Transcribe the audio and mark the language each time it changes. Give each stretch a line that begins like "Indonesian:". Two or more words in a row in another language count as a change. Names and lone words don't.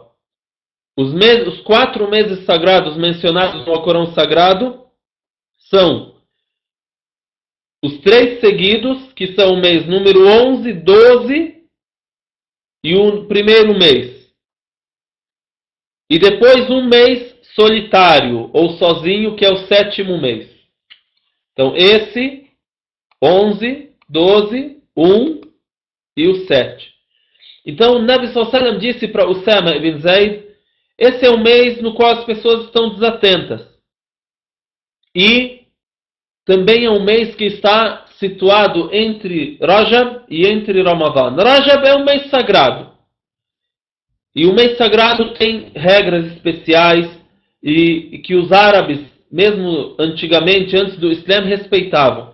Portuguese: Os 4 meses sagrados mencionados no Alcorão Sagrado são os 3 seguidos, que são o mês número 11, 12 e o primeiro mês. E depois um mês solitário ou sozinho, que é o 7º mês. Então esse, 11, 12, 1 e o 7. Então o Nabi
Arabic: صلى الله عليه وسلم
Portuguese: disse para Usama ibn Zayd: esse é o mês no qual as pessoas estão desatentas. E também é um mês que está situado entre Rajab e entre Ramadan. Rajab é um mês sagrado. E o mês sagrado tem regras especiais e que os árabes, mesmo antigamente, antes do Islã, respeitavam.